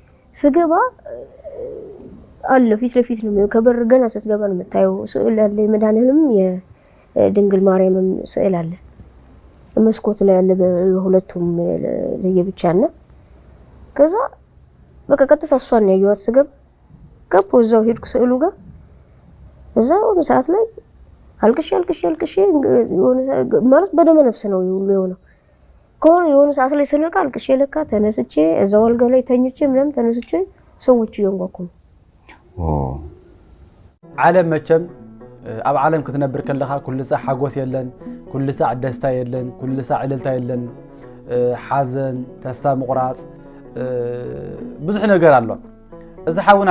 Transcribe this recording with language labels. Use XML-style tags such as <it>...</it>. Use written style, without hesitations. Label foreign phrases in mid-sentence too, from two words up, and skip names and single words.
<am>ስገባ አለ ፊት ለፊት ነው ከበር ገና ስትገባ ነው የምታየው ስዕል አለ የመድኃኒትም የድንግል ማርያምም ስዕል አለ መስኮት ላይ ያለ በሁለቱም ለየብቻና ከዛ በቃ ቀጥታ እሷን ነው ያየኋት ስገባ ገባሁ እዛው ሄድኩ ስዕሉ ጋር እዛው ሰዓት ላይ አልቅሼ ማለት በደመ ነፍስ ነው ሁሉ የሆነው ከሆነ የሆነ ሰዓት ላይ ስነቃ አልቅሼ ለካ ተነስቼ እዛው አልጋ ላይ ተኝቼ ምንም ተነስቼ ሰዎች ይንጓኩ</am> <ti>ዓለም መቸም ኣብ ዓለም ክትነብር ከለኻ ኩሉ ሰዓት ሓጎስ የለን ኩሉ ሰዓት ደስታ የለን ኩሉ ሰዓት ዕልልታ የለን ሓዘን ተስፋ ምቁራጽ ብዙሕ ነገር ኣሎ እዚ ሓውና</ti>